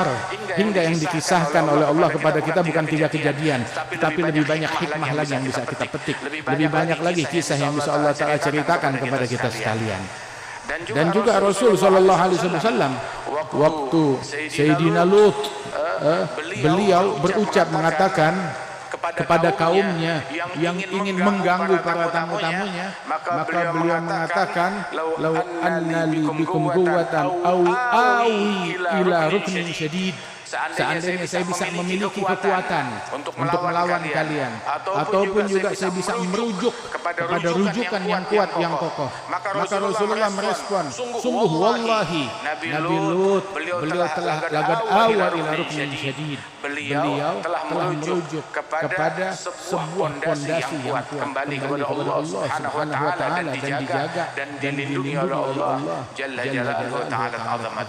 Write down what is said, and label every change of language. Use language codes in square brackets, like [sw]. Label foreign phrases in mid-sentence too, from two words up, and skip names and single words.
[id] Hingga yang dikisahkan oleh Allah kepada kita bukan 3 kejadian, tetapi lebih banyak hikmah lagi yang bisa kita petik, lebih banyak lagi kisah yang bisa Allah Ta'ala ceritakan kepada kita sekalian. Dan juga Rasul [ar] صلى الله عليه وسلم [id] waktu Sayyidina Lut, beliau berucap mengatakan kepada kaumnya yang ingin mengganggu para tamu-tamunya, maka beliau mengatakan [ar] لو أن لي بكم قوة أو آوي إلى ركن شديد. [id] Seandainya saya bisa memiliki kekuatan untuk melawan kalian, ataupun juga saya bisa merujuk kepada rujukan yang kuat, yang kokoh, maka Rasulullah merespon, sungguh wallahi Nabi Lut beliau telah [ar] لقد أوى إلى ركن شديد, [id] beliau telah merujuk kepada sebuah fondasi yang kuat, kembali kepada Allah [ar] سبحانه وتعالى, [id] dan dijaga dan dilindungi oleh Allah [ar] جل جلاله تعالى عظمته.